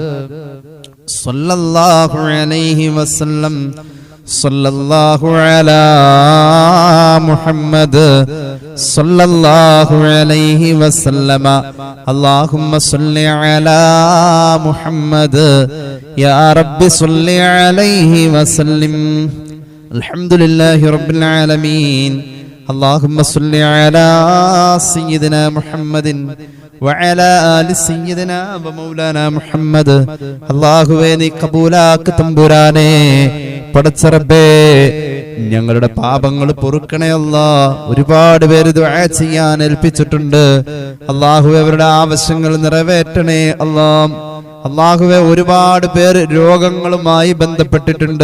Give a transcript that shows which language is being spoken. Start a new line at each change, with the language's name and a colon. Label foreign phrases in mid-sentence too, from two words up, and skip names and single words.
Arabic: صلى الله عليه وسلم صلى الله على محمد صلى الله عليه وسلم اللهم صل على محمد يا ربي صل عليه وسلم. الحمد لله رب العالمين. اللهم صل على سيدنا محمد وعلى آل سيدنا ومولانا محمد.
Malayalam: അല്ലാഹുവേ നീ കബൂലാക്ക് തമ്പുരാനേ. പടച്ച റബ്ബേ, ഞങ്ങളുടെ പാപങ്ങൾ പൊറുക്കണേ അല്ലാഹ്. ഒരുപാട് പേര് ദുആ ചെയ്യാൻ ഏൽപ്പിച്ചിട്ടുണ്ട്. അല്ലാഹുവേ അവരുടെ ആവശ്യങ്ങൾ നിറവേറ്റണേ അല്ലാഹ്. അല്ലാഹുവേ ഒരുപാട് പേര് രോഗങ്ങളുമായി ബന്ധപ്പെട്ടിട്ടുണ്ട്.